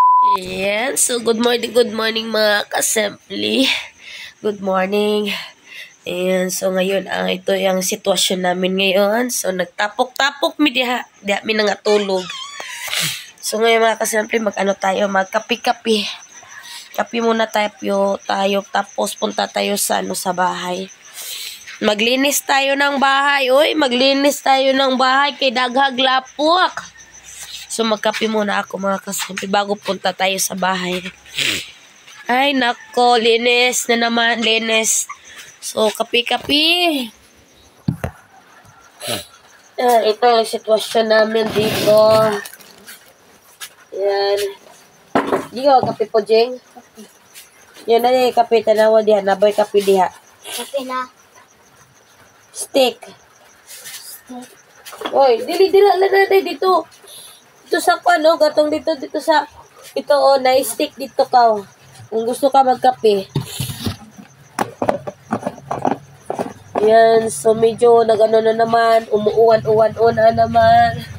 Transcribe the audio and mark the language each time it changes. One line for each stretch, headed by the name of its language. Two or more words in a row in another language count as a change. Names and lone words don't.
Filipino: Ayan, so
English: good morning
Filipino: mga ka-assembly.
English: Good morning. And so
Filipino: ngayon, ito yung sitwasyon namin ngayon.
Cebuano: So nagtapok-tapok mi diha mi nangatulog.
Filipino: So ngayon mga ka-assembly, tayo, magkapi-kapi. Kapi muna tayo, tapos punta tayo sa bahay. Maglinis tayo ng bahay. Uy, maglinis tayo ng bahay
Cebuano: kay daghag lapok.
Filipino: So, magkape muna ako mga kasampi bago punta tayo sa bahay. Ay, nako, linis na naman, linis. So, kape-kape. Ito ang sitwasyon namin dito.
Cebuano: Yan. Di ka kape po, Jeng?
Filipino: Yan na yung kape,
Cebuano: tanawa diha. Naboy kape diha. Kape na.
English: Steak. Oy,
Filipino: dili-dila lang natin dito. Dito sa gatong dito sa na stick dito ka.
Cebuano: Kung gusto ka magkape.
Filipino: Yan, so medyo nagano na naman, umuuwan-uwan na naman.